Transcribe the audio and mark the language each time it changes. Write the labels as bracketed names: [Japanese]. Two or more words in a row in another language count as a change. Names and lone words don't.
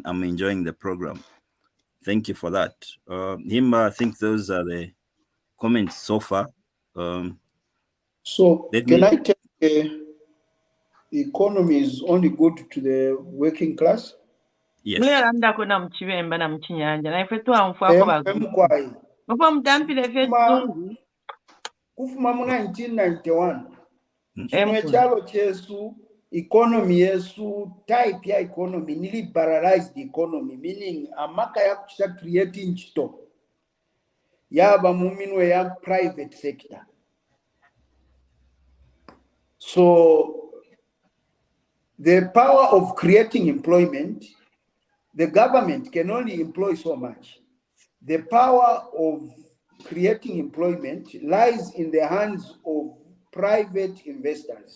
[English] I'm enjoying the program. Thank you for that. Himba, I think those are the comments so far. So can I tell the economy is only good to the working class? Yes. [Bemba] Kufuma mu 1991 chino echalo chesu economy yesu type ya economy ni [English] liberalized economy, [Bemba] meaning amaka ya kuchita creating chito yaba muminwe ya [English] private sector. So the power of creating employment, the government can only employ so much. The power of creating employment lies in the hands of private investors.